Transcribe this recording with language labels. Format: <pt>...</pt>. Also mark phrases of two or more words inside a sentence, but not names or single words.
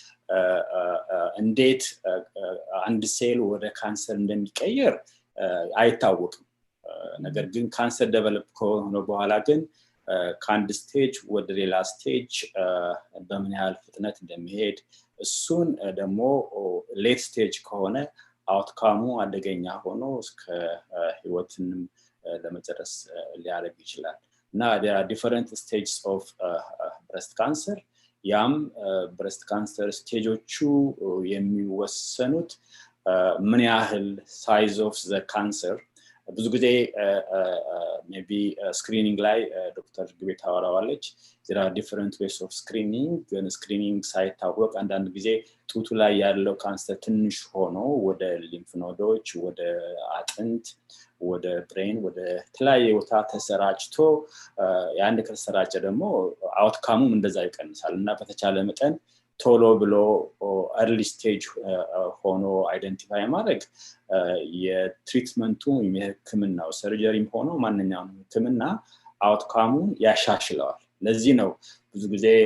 <am>እንዴት አንድ ሴል ወደ ካንሰር እንደሚቀየር አይታወቅም ነገር ግን ካንሰር ዴቨሎፕ ከሆነ በኋላ ግን ከአንድ ስቴጅ ወደ ሌላ ስቴጅ በምን ያህል ፍጥነት እንደሚሄድ እሱን ደግሞ</am> <en>late stage</en> <am>ከሆነ አውትካሙ አደገኛ ሆኖ እስከ ህይወትንም ለመጨረስ ሊያደርግ ይችላል እና</am> <en>there are different stages of breast cancer</en> <am>ያም</am> <en>breast cancer</en> <am>ስቴጆቹ የሚወሰኑት ምን ያህል</am> <en>size of the cancer</en> <am>ብዙ ጊዜ</am> <en>maybe screening</en> <am>ላይ ዶክተር ግቤ ታወራዋለች</am> <en>there are different ways of</en> <am>screening ግን screening ሳይታወቅ አንዳንድ ጊዜ ጡቱ ላይ ያለው ካንሰር ትንሽ ሆኖ ወደ</am> <en>lymph nodes</en> <am>ወደ አጥንት ወደ ብሬን ወደ ተለያየ ቦታ ተሰራጭቶ ያን ከተሰራጨ ደግሞ አውትካሙም እንደዛ ይቀንሳል እና በተቻለ መጠን ቶሎ ብሎ</am> <en>early stage</en> <am>ሆኖ አይደንቲፋይ ማድረግ የትሪትመንቱ የህክምናው ሰርጀሪም ሆኖ ማንኛውም ህክምና አውትካሙን ያሻሽለዋል ለዚህ ነው ብዙ ጊዜ</am>